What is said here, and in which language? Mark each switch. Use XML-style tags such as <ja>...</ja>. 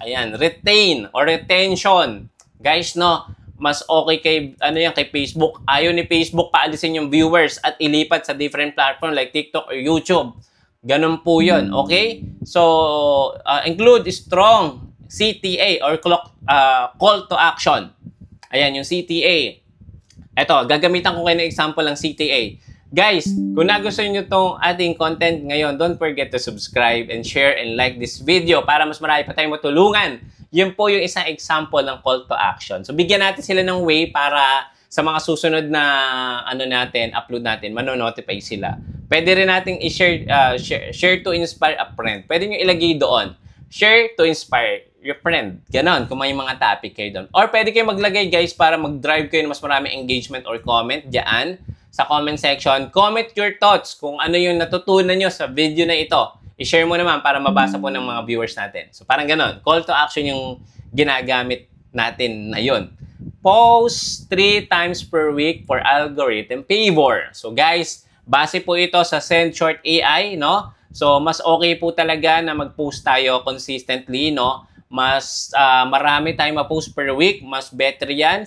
<tl>Ayan, retain or retention. Guys, no, mas okay kay Facebook. Ayaw ni Facebook paalisin yung viewers at ilipat sa different platform like TikTok or YouTube. Ganun po yun, okay?</tl> <en>So, include strong CTA or call to action.</en> <tl>Ayan, yung CTA. Ito, gagamitan ko kayo ng example ng CTA. Guys, kung nagustuhan nyo itong ating content ngayon,</tl> <en>don't forget to subscribe and share and like this video</en> <tl>para mas marami pa tayong matulungan. Yun po yung isang example ng call to action. So, bigyan natin sila ng way para sa mga susunod na upload natin, manonotify sila. Pwede rin natin i-share,</tl> <en>share to inspire a friend.</en> <tl>Pwede nyo ilagay doon.</tl> <en>Share to inspire your friend.</en> <tl>Ganon, kung may mga topic kayo doon. Or pwede kayo maglagay guys para mag-drive kayo ng mas marami engagement or comment dyan sa comment section.</tl> <en>Comment your thoughts</en> <tl>kung ano yung natutunan nyo sa video na ito. I-share mo naman para mabasa po ng mga viewers natin. So parang ganon. Call to action yung ginagamit natin na yun.</tl> <en>Post 3 times per week for algorithm favor.</en> <tl>So guys, base po ito sa SendShort AI, no? So mas okay po talaga na mag-post tayo consistently, no? Mas marami tayong ma-post per week, mas better yan.</tl>